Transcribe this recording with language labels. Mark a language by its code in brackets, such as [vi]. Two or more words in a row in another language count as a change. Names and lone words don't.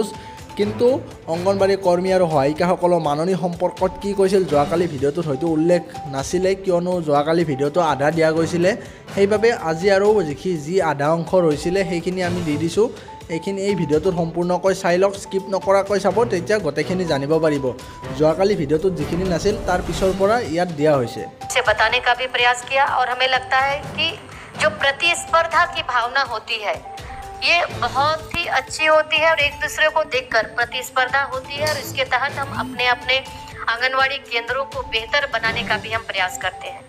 [as] কিন্তু অংগনবাড়ী কৰ্মী আৰু সহায়িকাসকলৰ মাননী সম্পৰ্কত কি কৈছিল যোৱাকালি ভিডিঅ'টোত হয়তো উল্লেখ নাছিলে, কিয়নো যোৱাকালি ভিডিঅ'টো আধা দিয়া গৈছিলে। সেইবাবে আজি আৰু যি আধা অংশ ৰৈছিলে সেইখিনি আমি দি দিছোঁ। এই ভিডিঅ'টোত সম্পূৰ্ণকৈ চাই লওক, স্কিপ নকৰাকৈ চাব, তেতিয়া গোটেইখিনি জানিব পাৰিব। যোৱাকালি ভিডিঅ'টোত যিখিনি নাছিল তাৰ পিছৰ পৰা ইয়াত দিয়া হৈছে। [hi] से बताने का भी प्रयास किया और हमें लगता है कि जो प्रतिस्पर्धा की भावना होती है ये बहुत ही अच्छी होती है और एक दूसरे को देखकर प्रतिस्पर्धा होती है, और इसके तहत हम अपने अपने आंगनवाड़ी केंद्रों को बेहतर बनाने का भी हम प्रयास करते हैं।